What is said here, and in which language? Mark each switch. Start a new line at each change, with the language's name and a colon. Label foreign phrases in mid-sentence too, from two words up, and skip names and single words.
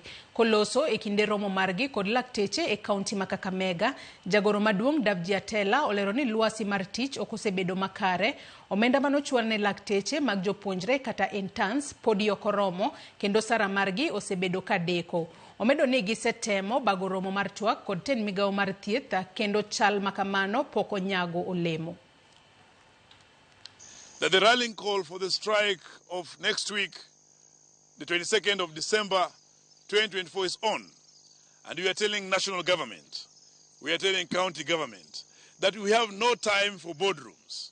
Luo (Kenya and Tanzania): Koloso e kinde romo margi kod lakteche e kaunti ma Kakamega, jagoro maduong' Davji Atela olero ni lwasi mar tich ok osebedo makare. Omenda manochwal ne lakteche mag jopuonjre kata interns podi ok oromo kendo sara margi osebedo kadeko. Omedo ni gisetemo bago romo mar twak kod ten migao mar thieth kendo chal makamano pok onyago olemo.
English: That the rallying call for the strike of next week, the 22nd of December 2024 is on. And we are telling national government, we are telling county government that we have no time for boardrooms.